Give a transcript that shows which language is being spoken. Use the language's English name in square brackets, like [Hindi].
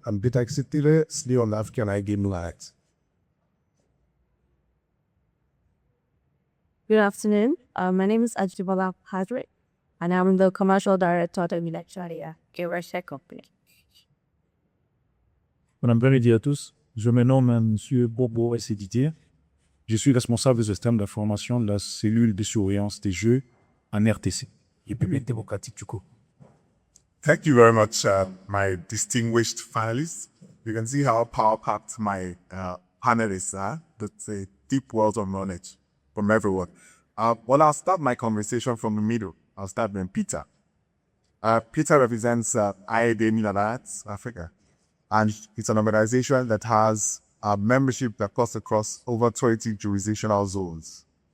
[English] I'm Peter Xitile, CEO of African iGaming Alliance. Good afternoon. My name is Ajibola Padre, and I'm the commercial director de Minacharia, a company. [French] Madame, bonjour à tous. Je me nomme Monsieur Bobo Esseditier. Je suis responsable du système d'information de la cellule de surveillance des jeux en RTC, République démocratique du Congo. [English] Thank you very much, my distinguished panelists. You can see how power-packed my panelists are. That's a deep wealth of knowledge from everyone. I'll start my conversation from the middle. I'll start with Peter. Peter represents iGaming Alliance Africa, and it's an organization that has a membership that cuts across over 20 jurisdictional zones.